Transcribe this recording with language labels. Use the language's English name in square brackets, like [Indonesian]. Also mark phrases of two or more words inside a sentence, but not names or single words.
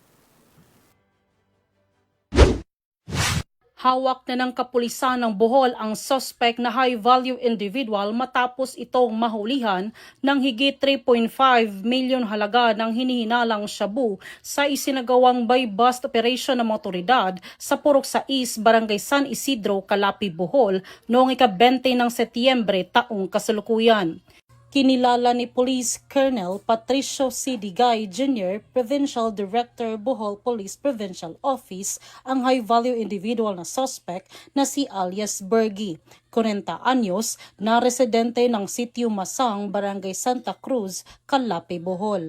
[Filipino] Hawak na ng kapulisan ng Bohol ang suspect na [English] high-value individual [Filipino] matapos itong mahulihan ng higit 3.5 milyon halaga ng hinihinalang shabu sa isinagawang [English] buy-bust operation [Filipino] ng otoridad sa Purok 6, Barangay San Isidro, Calapi, Bohol noong ika-20 ng Setyembre taong kasalukuyan. Kinilala ni Police Colonel Patricio C. Digay Jr., [English] Provincial Director, [Filipino] Bohol Police Provincial Office, ang [English] high-value individual [Filipino] na suspect na si alias Bergie, 40 anyos, na residente ng Sitio Masang, Barangay Santa Cruz, Calapi, Bohol.